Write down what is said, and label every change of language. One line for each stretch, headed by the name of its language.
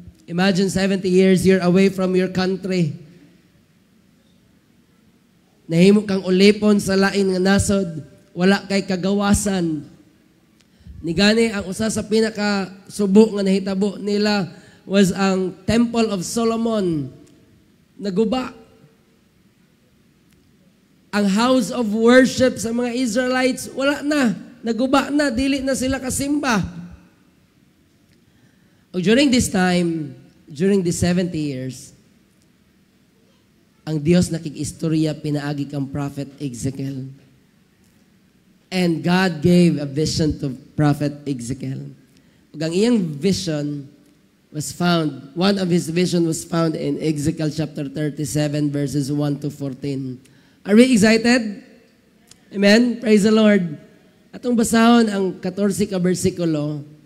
English: Imagine 70 years you're away from your country.
Cebuano: Nahimo kang ulipon sa lain nga nasod, wala kay kagawasan. Nigani ang usa sa pinaka subo nga nahitabo nila was ang Temple of Solomon. Naguba. Ang house of worship sa mga Israelites, wala na. Naguba na. Dili na sila kasimba. During this time, during the 70 years, ang Diyos nakikistorya pinaagi kang prophet Ezekiel.
English: And God gave a vision to prophet Ezekiel.
Cebuano: Ug ang iyang vision was found, one of his vision was found in Ezekiel chapter 37 verses 1 to 14.
English: Are we excited? Amen? Praise the Lord.
Cebuano: Atong basahon ang 14 ka bersikulo.